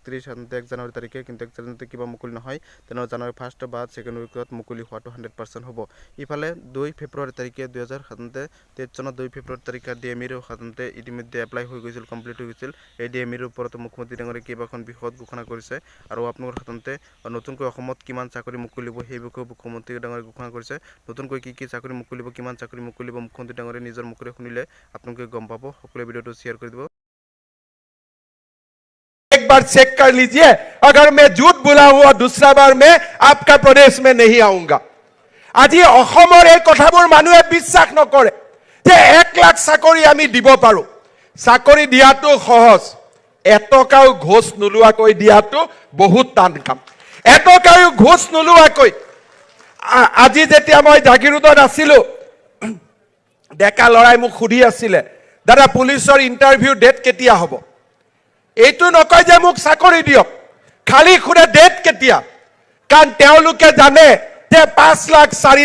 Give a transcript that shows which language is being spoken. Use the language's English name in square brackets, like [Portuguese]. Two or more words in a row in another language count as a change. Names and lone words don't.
[Assamese] 1 জানুৱাৰী তাৰিখে কিন্তু 1 জানুৱাৰীতে কিবা মুকলি নহয় তেনে জানুৱাৰী ফাৰ্ষ্ট বা [English] second week [Assamese] মুকলি হোৱাটো 100% হ'ব ইফালে 2 ফেব্ৰুৱাৰী তাৰিখে 2023 চনৰ 2 ফেব্ৰুৱাৰী তাৰিখে ডিএমইৰ সাধাৰণতে ইতিমধ্যে এপ্লাই হৈ গৈছিল কমপ্লিট হৈ গৈছিল এই ডিএমইৰ ওপৰত মুখ্যমন্ত্ৰী ডাঙৰীয়া কেইবাখন বৃহৎ ঘোষণা কৰিছে আৰু আপোনালোকৰ সাধাৰণতে নতুনকৈ অসমত কিমান চাকৰি মুকলিব সেই বিষয়ে মুখ্যমন্ত্ৰী ডাঙৰীয়া ঘোষণা কৰিছে নতুনকৈ কি চাকৰি মুকলিব কিমান চাকৰি মুকলিব মুখ্যমন্ত্ৰী ডাঙৰীয়া নিজৰ মুখৰে শুনিলে আপোনালোকে গম পাব সকলোৱে ভিডিওটো শ্বেয়াৰ কৰি দিব [Hindi] एक बार चेक कर लीजिए अगर मैं झूठ बोला हुआ दूसरा बार मैं आपका प्रदेश में नहीं आऊंगा [Assamese] আজি অসমৰ এই কথাবোৰ মানুহে বিশ্বাস নকৰে যে 1 লাখ চাকৰি আমি দিব পাৰো চাকৰি দিয়াটো সহজ এটকাও ঘোষ নলুৱাকৈ দিয়াটো বহুত টান কাম এটকাও ঘোষ নলুৱাকৈ আজি যেতিয়া মই জাগিৰোডত আছিলো ডেকা লৰাই মোক খুদি আছিল দাদা পুলিচৰ ইন্টাৰভিউ ডেট কেতিয়া হ'ব এইটো নকয় যে মোক চাকৰি দিয়ক খালি খুৰে ডেট কেতিয়া কাৰণ তেওঁলোকে জানে যে 5 লাখ 4